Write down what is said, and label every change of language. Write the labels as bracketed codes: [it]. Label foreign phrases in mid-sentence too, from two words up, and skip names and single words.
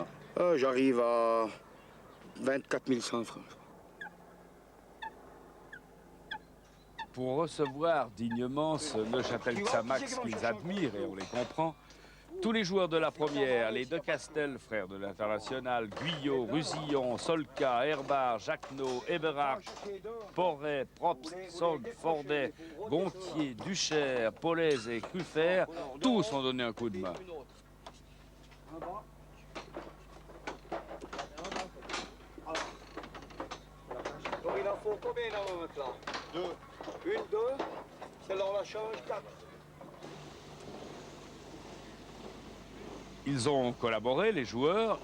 [fr] J'arrive à 24 100 francs. Pour recevoir dignement ce Neuchâtel Xamax qu'ils admirent, et on les comprend, tous les joueurs de la première, les De Castel, frères de l'international, Guyot, Rusillon, Solka, Herbard, Jacquenot, Eberhardt, Porret, Probst, Sogg, Fordet, Gontier, Duchère, Paulez et Cruffert, tous ont donné un coup de main. Il en faut combien dans votre là? 2. 1, 2. Celle-là, on la change, 4. Ils ont collaboré, les joueurs.